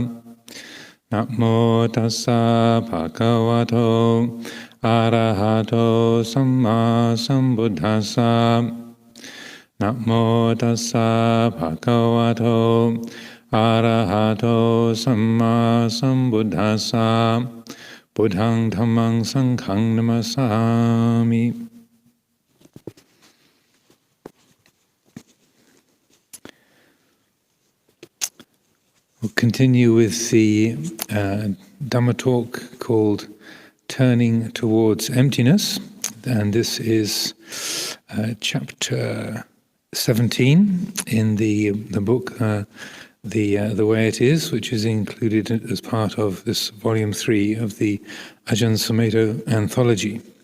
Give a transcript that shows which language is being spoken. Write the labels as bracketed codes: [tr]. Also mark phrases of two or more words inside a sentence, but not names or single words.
[pi] Namo tassa bhagavato arahato samma sambuddhassa. Namo tassa bhagavato arahato samma sambuddhassa. Buddhang dhammang sanghang namasami. [en] We'll continue with the Dhamma talk called Turning Towards Emptiness, and this is chapter 17 in the book The Way It Is, which is included as part of this volume 3 of the Ajahn Sumedho anthology.